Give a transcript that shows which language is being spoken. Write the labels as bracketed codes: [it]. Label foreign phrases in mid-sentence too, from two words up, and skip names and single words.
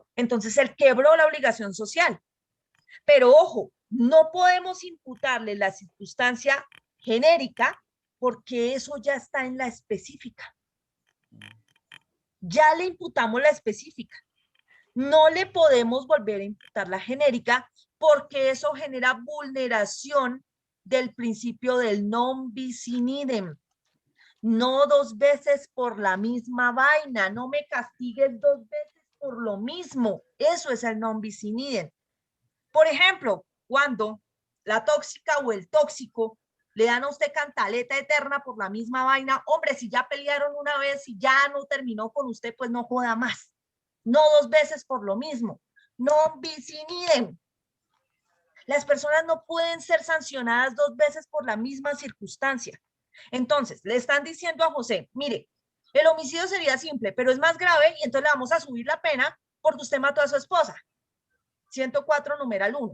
[es] Entonces él quebró la obligación social. Pero ojo, no podemos imputarle la circunstancia genérica porque eso ya está en la específica. Ya le imputamos la específica. No le podemos volver a imputar la genérica porque eso genera vulneración del principio del [la] non bis in idem. [es] No dos veces por la misma vaina, no me castigues dos veces por lo mismo. Eso es el [la] non bis in idem. [es] Por ejemplo, cuando la tóxica o el tóxico le dan a usted cantaleta eterna por la misma vaina, hombre, si ya pelearon una vez y ya no terminó con usted, pues no joda más. no 2 veces por lo mismo. [la] Non bis in idem. [es] Las personas no pueden ser sancionadas 2 veces por la misma circunstancia. Entonces, le están diciendo a José, mire, el homicidio sería simple, pero es más grave y entonces le vamos a subir la pena porque usted mató a su esposa. 104 numeral 1.